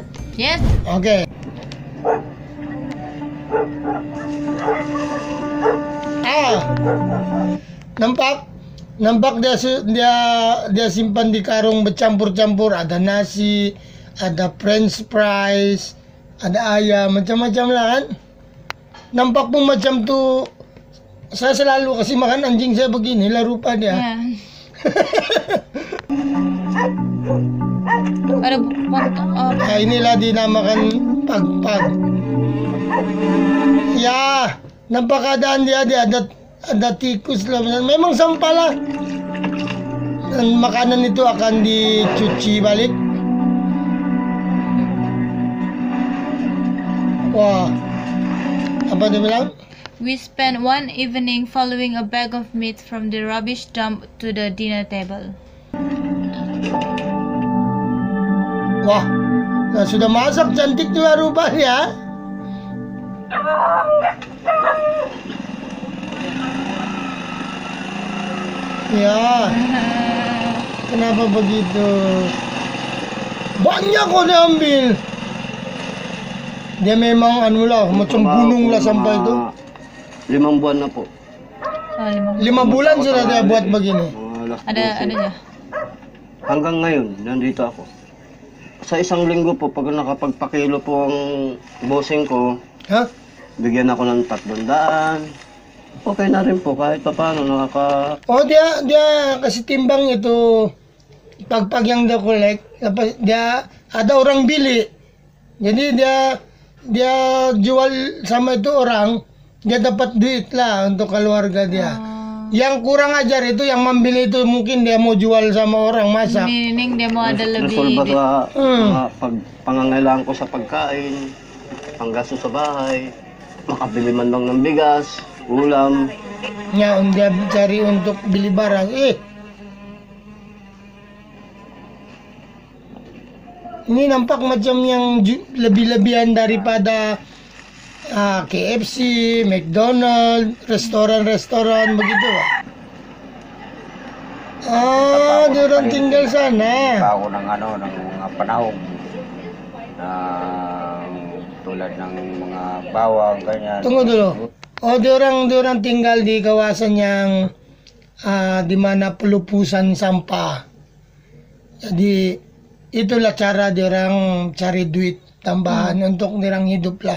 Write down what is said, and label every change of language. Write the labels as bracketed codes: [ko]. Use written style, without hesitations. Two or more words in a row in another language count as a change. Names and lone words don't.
[en] Yes. [ms] Oke. Nampak dia simpan di karung bercampur-campur, ada nasi, ada [en] french fries, [ms] ada ayam, macam-macam lah kan. Nampak pun macam tu. Saya selalu kasih makan anjing saya begini lah rupa dia. Ada inilah dinamakan pag-pag. Ya, nampak keadaan dia ada tikus lah. Memang sampah lah. Dan makanan itu akan dicuci balik. Wah, apa dia bilang? [en] We spent one evening following a bag of meat from the rubbish dump to the dinner table. [ms] Wah, nah sudah masak cantik juga rupanya. Ya, kenapa begitu? Banyak kok diambil. Dia memang macam gunung lah sampah itu. [tl] 5 bulan na po. [ms] 5 bulan sudah dia buat begini. Ada niya. [tl] Hanggang ngayon, nandito ako. Sa isang linggo po, pag nakapagpakilo po ang bossing ko, bigyan ako ng 300. Okay na rin po, kahit pa paano [ms] dia kasi timbang itu pag yang dia collect, dia ada orang bili. Jadi dia jual sama itu orang, dia dapat duit lah untuk keluarga dia. Yang kurang ajar itu yang membeli itu mungkin dia mau jual sama orang masak. Meaning dia mau ada lebih. [tl] Resolve sa pangangailangan ko sa pagkain, panggasto sa bahay, makabili man lang ng bigas, ulam. [ms] Ya, dia cari untuk beli barang. Ini nampak macam yang lebih-lebihan daripada KFC, McDonald's, restoran-restoran begitu. Ah, dia orang tinggal sana. [tl] Bago ng ng mga panahon na tulad ng mga bawang, ganyan. [ms] Tunggu dulu. Oh, dia orang tinggal di kawasan yang di mana pelupusan sampah. Jadi itulah cara dia orang cari duit tambahan untuk orang hidup lah.